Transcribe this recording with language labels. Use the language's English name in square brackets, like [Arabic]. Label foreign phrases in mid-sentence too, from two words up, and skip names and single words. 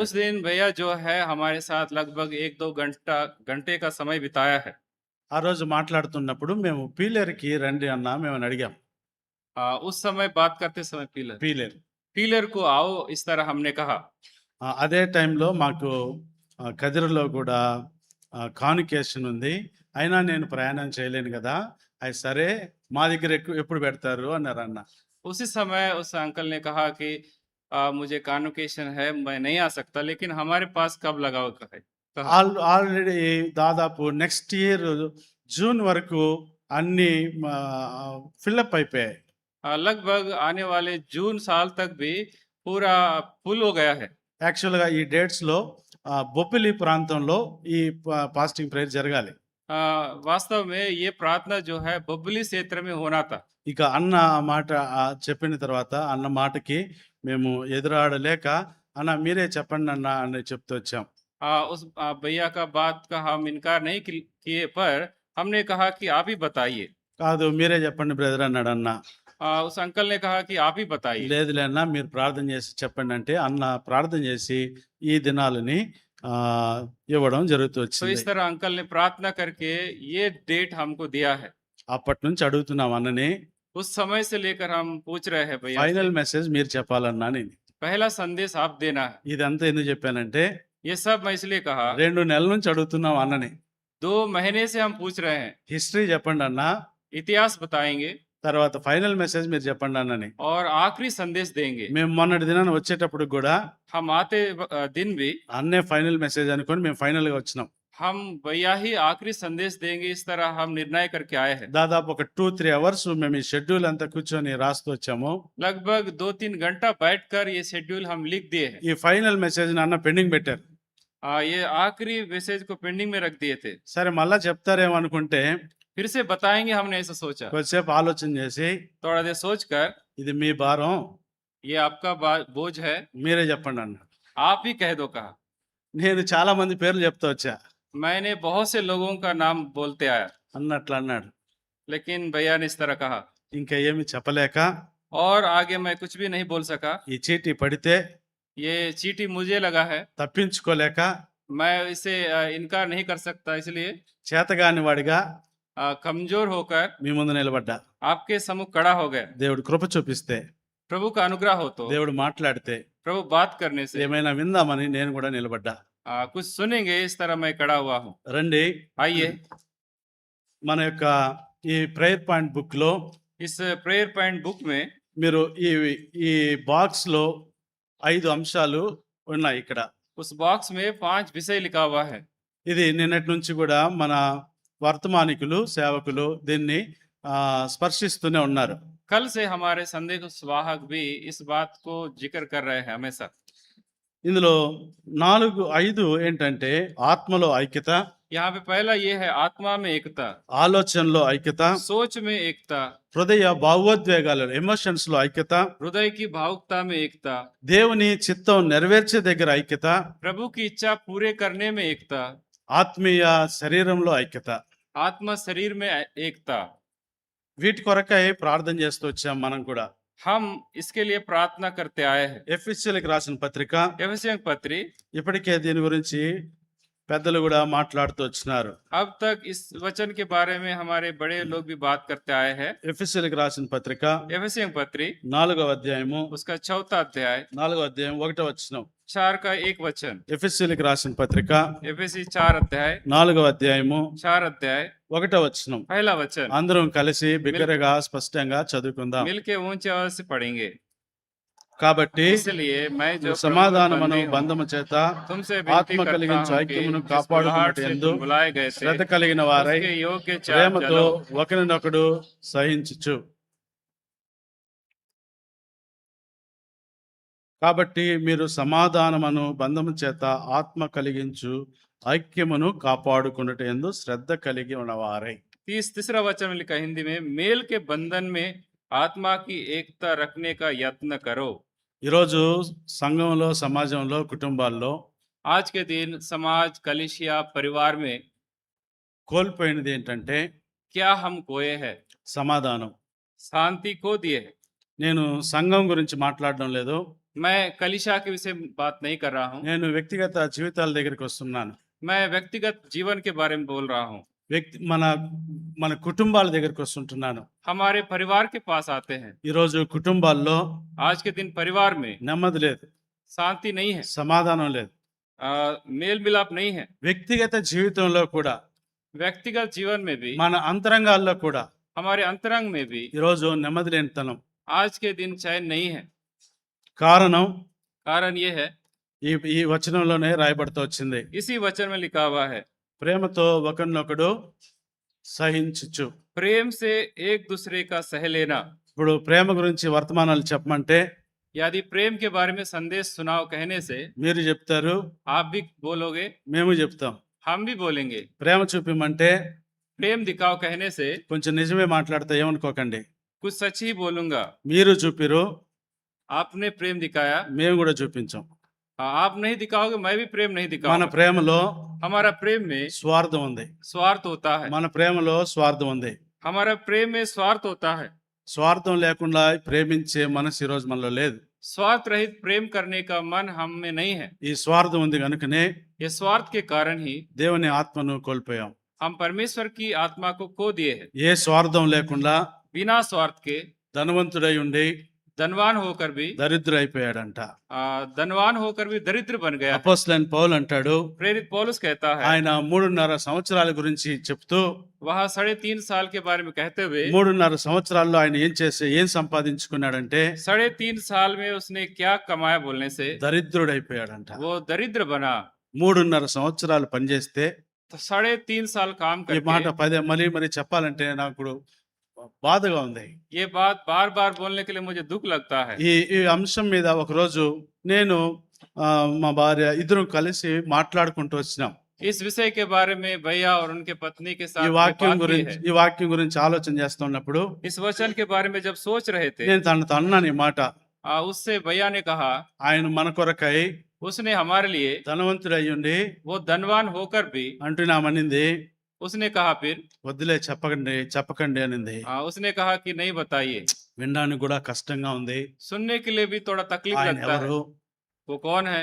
[Hindi] उस दिन भैया जो है हमारे साथ लगभग 1-2 घंटे का समय बिताया है। [Telugu] ఆ రోజు మాట్లాడుతున్నప్పుడు మేము పీలేరుకి రండి అన్న మేము అడిగాం. [Hindi] उस समय बात करते समय पीलर को आओ, इस तरह हमने कहा। [Telugu] అదే టైంలో మాకు కదిరిలో కూడా కాన్వకేషన్ ఉంది, అయినా నేను ప్రయాణం చేయలేను కదా, అది సరే మా దగ్గర ఎప్పుడు పెడతారు అన్నారు అన్న. [Hindi] उसी समय उस अंकल ने कहा कि मुझे कॉन्वोकेशन है, मैं नहीं आ सकता, लेकिन हमारे पास कब लगा है। [Telugu] ఆల్రెడీ దాదాపు [English] next year [Telugu] జూన్ వరకు అన్ని ఫిల్అప్ అయిపోయాయి. [Hindi] लगभग आने वाले जून साल तक भी पूरा फुल हो गया है। [Telugu] యాక్చువల్గా ఈ డేట్స్లో బొప్పిలి ప్రాంతంలో ఈ [English] fasting prayer [Telugu] జరగాలి. [Hindi] वास्तव में ये प्रार्थना जो है बबली क्षेत्र में होना था। [Telugu] ఇక అన్న మాట చెప్పిన తర్వాత అన్న మాటకి మేము ఎదురాడలేక అన్న మీరే చెప్పండి అన్న అని చెప్తూ వచ్చాం. [Hindi] उस भैया का बात का हम इनकार नहीं किए, पर हमने कहा कि आप ही बताइए। [Telugu] కాదు మీరే చెప్పండి బ్రదర్ అన్నాడు అన్న. [Hindi] उस अंकल ने कहा कि आप ही बताइए। [Telugu] లేదులే అన్న మీరు ప్రార్థన చేసి చెప్పండి అంటే అన్న ప్రార్థన చేసి ఈ దినాలని ఇవ్వడం జరుగుతూ [Hindi] तो [Telugu] వచ్చింది. [Hindi] इस तरह अंकल ने प्रार्थना करके ये डेट हमको दिया है। [Telugu] అప్పటి నుంచి అడుగుతున్నాం అన్నని, [Hindi] उस समय से लेकर हम पूछ रहे हैं भैया, [English] final message [Telugu] మీరు చెప్పాలన్నా. నేను [Hindi] पहला संदेश आप देना है। [Telugu] ఇదంతా ఎందుకు చెప్పానంటే [Hindi] ये सब मैं इसलिए कहा, [Telugu] 2 నెలల నుంచి అడుగుతున్నాం అన్నని. [Hindi] 2 महीने से हम पूछ रहे हैं, [Telugu] హిస్టరీ చెప్పండి అన్న. [Hindi] इतिहास बताएंगे [Telugu] తర్వాత [English] final message [Telugu] మీరు చెప్పండి అన్నని. [Hindi] और आखिरी संदेश देंगे। [Telugu] మేము మొన్నటి దినాన వచ్చేటప్పుడు కూడా [Hindi] हम आते दिन भी [Telugu] అన్నే [English] final message [Telugu] అనుకొని మేము ఫైనల్‌గా వచ్చినాం. [Hindi] हम भैया ही आखिरी संदेश देंगे, इस तरह हम निर्णय करके आए हैं। [Telugu] దాదాపు ఒక 2-3 అవర్స్ మేము ఈ షెడ్యూల్ అంతా కూర్చొని రాస్తూ వచ్చాము. [Hindi] लगभग 2-3 घंटा बैठकर ये शेड्यूल हम लिख दिए हैं। [Telugu] ఈ [English] final message [Telugu] అన్న పెండింగ్ పెట్టారు. [Hindi] ये आखिरी मैसेज को पेंडिंग में रख दिए थे। [Telugu] సరే మళ్ళా చెప్తారేమో అనుకుంటే [Hindi] फिर से बताएंगे हमने ऐसा सोचा। [Telugu] కొద్దిసేపు ఆలోచన చేసి [Hindi] थोड़ा देर सोचकर, [Telugu] ఇది మీ భారం [Hindi] ये आपका बोझ है, [Telugu] మీరే చెప్పండి అన్న. [Hindi] आप ही कह दो कहा। [Telugu] నేను చాలా మంది పేర్లు చెప్తా వచ్చా [Hindi] मैंने बहुत से लोगों का नाम बोलते आया, [Telugu] అన్నట్లు అన్నాడు. [Hindi] लेकिन भैया ने इस तरह कहा [Telugu] ఇంకా ఏమి చెప్పలేక [Hindi] और आगे मैं कुछ भी नहीं बोल सका। [Telugu] ఈ చీటీ పడితే [Hindi] ये चीटी मुझे लगा है, [Telugu] తప్పించుకోలేక [Hindi] मैं इसे इनकार नहीं कर सकता, इसलिए [Telugu] చేతగాని వాడిగా [Hindi] कमजोर होकर [Telugu] మీ ముందు నిలబడ్డా. [Hindi] आपके सम्मुख खड़ा हो गया। [Telugu] దేవుడు కృప చూపిస్తే, [Hindi] प्रभु का अनुग्रह हो तो, [Telugu] దేవుడు మాట్లాడితే [Hindi] प्रभु बात करने से [Telugu] ఏమైనా విందామని నేను కూడా నిలబడ్డా. [Hindi] कुछ सुनेंगे, इस तरह मैं खड़ा हुआ हूँ। [Telugu] రండి, [Hindi] आइए, [Telugu] మన యొక్క ఈ [English] prayer point book [Telugu] లో [Hindi] इस [English] prayer point book [Hindi] में [Telugu] మీరు ఈ ఈ బాక్స్ లో 5 అంశాలు ఉన్నాయి ఇక్కడ. [Hindi] उस बॉक्स में 5 विषय लिखा हुआ है। [Telugu] ఇది నిన్నటి నుంచి కూడా మన వర్తమానికులు సేవకులు దీన్ని స్పర్శిస్తూనే ఉన్నారు. [Hindi] कल से हमारे संदेश स्वाहक भी इस बात को जिक्र कर रहे हैं हमेशा। [Telugu] ఇందులో 4-5 ఏంటంటే ఆత్మలో ఐక్యత, [Hindi] यहाँ पे पहला ये है आत्मा में एकता, [Telugu] ఆలోచనలో ఐక్యత, [Hindi] सोच में एकता, [Telugu] హృదయ భావోద్వేగాలు ఎమోషన్స్ లో ఐక్యత, [Hindi] हृदय की भावुकता में एकता, [Telugu] దేవుని చిత్తం నెరవేర్చే దగ్గర ఐక్యత, [Hindi] प्रभु की इच्छा पूरे करने में एकता, [Telugu] ఆత్మీయ శరీరంలో ఐక్యత. [Hindi] आत्मा शरीर में एकता। [Telugu] వీటి కొరకై ప్రార్థన చేస్తూ వచ్చాం మనం కూడా. [Hindi] हम इसके लिए प्रार्थना करते आए हैं। [Telugu] ఎఫెసీయులకు రాసిన పత్రిక, [Hindi] एफेसियन पत्री, [Telugu] ఇప్పటికే దీని గురించి పెద్దలు కూడా మాట్లాడుతూ వచ్చినారు. [Hindi] अब तक इस वचन के बारे में हमारे बड़े लोग भी बात करते आए हैं। [Telugu] ఎఫెసీయులకు రాసిన పత్రిక [Hindi] एफेसियन पत्री [Telugu] 4వ అధ్యాయము, [Hindi] उसका 4था अध्याय [Telugu] 4వ అధ్యాయం 1వ వచనం. [Hindi] 4 का 1 वचन। [Telugu] ఎఫెసీయులకు రాసిన పత్రిక [Hindi] एफेसी 4 अध्याय [Telugu] 4వ అధ్యాయము [Hindi] 4 अध्याय [Telugu] 1వ వచనం. [Hindi] पहला वचन। [Telugu] అందరం కలిసి బిగ్గరగా స్పష్టంగా చదువుకుందాం. [Hindi] मिलके ऊंचे आवाज से पढ़ेंगे। [Telugu] కాబట్టి [Hindi] इसलिए मैं जो [Telugu] సమాధానమును [Hindi] बंदी हूँ, [Telugu] బంధము చేత [Hindi] तुमसे [Telugu] ఆత్మ [Hindi] विनती करता [Telugu] కలిగించు [Hindi] हूँ कि [Telugu] ఐక్యమును [Hindi] जिस [Telugu] కాపాడుకున్నట్టు [Hindi] बुलाहट से [Telugu] యందు [Hindi] तुम बुलाए गए थे, [Telugu] శ్రద్ధ కలిగిన వారై [Hindi] उसके योग्य चाल [Telugu] ప్రేమతో [Hindi] चलो। [Telugu] ఒకరినొకడు సహించుచు. కాబట్టి మీరు సమాధానమును బంధము చేత ఆత్మ కలిగించు ఐక్యమును కాపాడుకున్నట్టు యందు శ్రద్ధ కలిగి ఉన్నవారై. [Hindi] तीसरा वचन में लिखा हिंदी में, मेल के बंधन में आत्मा की एकता रखने का यत्न करो। [Telugu] ఈరోజు సంఘంలో, సమాజంలో, కుటుంబాల్లో [Hindi] आज के दिन समाज, कलिसिया, परिवार में [Telugu] కోల్పోయినది ఏంటంటే [Hindi] क्या हम खोए हैं? [Telugu] సమాధానం. [Hindi] शांति खो दिए है। [Telugu] నేను సంఘం గురించి మాట్లాడడం లేదు, [Hindi] मैं कलिसिया के विषय में बात नहीं कर रहा हूँ, [Telugu] నేను వ్యక్తిగత జీవితాల దగ్గరికి వస్తున్నాను. [Hindi] मैं व्यक्तिगत जीवन के बारे में बोल रहा हूँ। [Telugu] మన కుటుంబాల దగ్గరికి వస్తుంటున్నాను. [Hindi] हमारे परिवार के पास आते हैं। [Telugu] ఈరోజు కుటుంబాల్లో [Hindi] आज के दिन परिवार में [Telugu] నెమ్మది లేదు, [Hindi] शांति नहीं है, [Telugu] సమాధానం లేదు. [Hindi] मेल मिलाप नहीं है। [Telugu] వ్యక్తిగత జీవితంలో కూడా, [Hindi] व्यक्तिगत जीवन में भी, [Telugu] మన అంతరంగాల్లో కూడా [Hindi] हमारे अंतरंग में भी [Telugu] ఈరోజు నెమ్మది లేనితనం. [Hindi] आज के दिन चैन नहीं है। [Telugu] కారణం [Hindi] कारण ये है, [Telugu] ఈ ఈ వచనంలోనే రాయబడుతూ వచ్చింది. [Hindi] इसी वचन में लिखा हुआ है, [Telugu] ప్రేమతో ఒకరినొకడు సహించుచు. [Hindi] प्रेम से एक दूसरे का सह लेना। [Telugu] ఇప్పుడు ప్రేమ గురించి వర్తమానాలు చెప్పమంటే [Hindi] यदि प्रेम के बारे में संदेश सुनाओ कहने से [Telugu] మీరు చెప్తారు, [Hindi] आप भी बोलोगे, [Telugu] మేము చెప్తాం. [Hindi] हम भी बोलेंगे। [Telugu] ప్రేమ చూపిమంటే [Hindi] प्रेम दिखाओ कहने से [Telugu] కొంచెం నిజమే మాట్లాడితే ఏమనుకోకండి. [Hindi] कुछ सच ही बोलूंगा। [Telugu] మీరు చూపిరు, [Hindi] आपने प्रेम दिखाया, [Telugu] మేము కూడా చూపించాం. [Hindi] आप नहीं दिखाओगे, मैं भी प्रेम नहीं [Telugu] మన [Hindi] दिखाऊंगा। [Telugu] ప్రేమలో [Hindi] हमारा प्रेम में [Telugu] స్వార్థం ఉంది. [Hindi] स्वार्थ होता है। [Telugu] మన ప్రేమలో స్వార్థం ఉంది. [Hindi] हमारा प्रेम में स्वार्थ होता है। [Telugu] స్వార్థం లేకుండా ప్రేమించే మనసు ఈరోజు మనలో లేదు. [Hindi] स्वार्थ रहित प्रेम करने का मन हम में नहीं है। [Telugu] ఈ స్వార్థం ఉంది కనుకనే [Hindi] ये स्वार्थ के कारण ही [Telugu] దేవుని ఆత్మను కోల్పోయాం. [Hindi] हम परमेश्वर की आत्मा को खो दिए हैं। [Telugu] ఏ స్వార్థం లేకుండా [Hindi] बिना स्वार्थ के [Telugu] ధనవంతుడై ఉండి [Hindi] धनवान होकर भी [Telugu] దరిద్రుడైపోయాడంట. [Hindi] धनवान होकर भी दरिद्र बन गया है। [Telugu] అపోస్తలుడైన పౌలు అంటాడు, [Hindi] प्रेरित पौलुस कहता है, [Telugu] ఆయన 3.5 సంవత్సరాల గురించి చెప్తూ, [Hindi] वह 3.5 साल के बारे में कहते हुए [Telugu] 3.5 సంవత్సరాల్లో ఆయన ఏం సంపాదించుకున్నాడంటే [Hindi] 3.5 साल में उसने क्या कमाया बोलने से [Telugu] దరిద్రుడైపోయాడంట. [Hindi] वो दरिद्र बना। [Telugu] 3.5 సంవత్సరాలు పనిచేస్తే, [Hindi] तो 3.5 साल काम [Telugu] ఈ మాట [Hindi] करके [Telugu] మళ్ళీ చెప్పాలంటే నాకు బాధగా ఉంది. [Hindi] ये बात बार बार बोलने के लिए मुझे दुख लगता है। [Telugu] ఈ అంశం మీద ఒకరోజు నేను మా భార్య ఇద్దరం కలిసి మాట్లాడుకుంటూ వచ్చినాం. [Hindi] इस विषय के बारे में भैया और उनके पत्नी के साथ [Telugu] ఈ [Hindi] ये [Telugu] వాక్యం [Hindi] बात की [Telugu] గురించి [Hindi] है। [Telugu] ఈ వాక్యం గురించి ఆలోచన చేస్తున్నప్పుడు [Hindi] इस वचन के बारे में जब सोच रहे थे, [Telugu] నేను తనతో అన్నాను ఈ మాట. [Hindi] उससे भैया ने कहा, [Telugu] ఆయన మన కొరకై [Hindi] उसने हमारे लिए, [Telugu] ధనవంతుడయ్యుండి [Hindi] वो धनवान होकर भी, [Telugu] అంటున్నామనింది. [Hindi] उसने कहा फिर, [Telugu] వద్దులే చెప్పకండి అనింది. [Hindi] उसने कहा कि नहीं बताइए। [Telugu] వినడానికి కూడా కష్టంగా ఉంది. [Hindi] सुनने के लिए भी थोड़ा तकलीफ [Telugu] ఆయన [Hindi] लगता है। [Telugu] ఎవరు, [Hindi] वो कौन है?